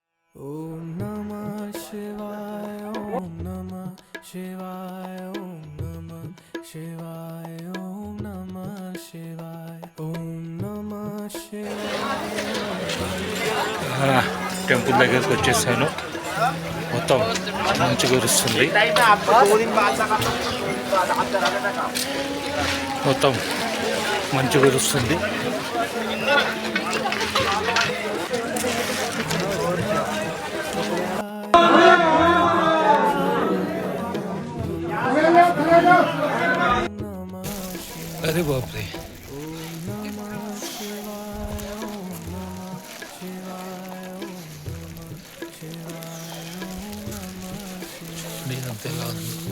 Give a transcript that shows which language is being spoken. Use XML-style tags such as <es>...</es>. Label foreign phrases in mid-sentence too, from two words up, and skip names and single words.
<sa>ॐ नमः शिवाय, ॐ नमः शिवाय, ॐ नमः शिवाय, ॐ नमः शिवाय, ॐ नमः</sa> <te>టెంపుల్ దగ్గరికి వచ్చేసాను. మొత్తం మంచు కురుస్తుంది. మొత్తం మంచు కురుస్తుంది.</te> <hi>अरे बाप रे,</hi> <te>నేనంతే కాదు.</te>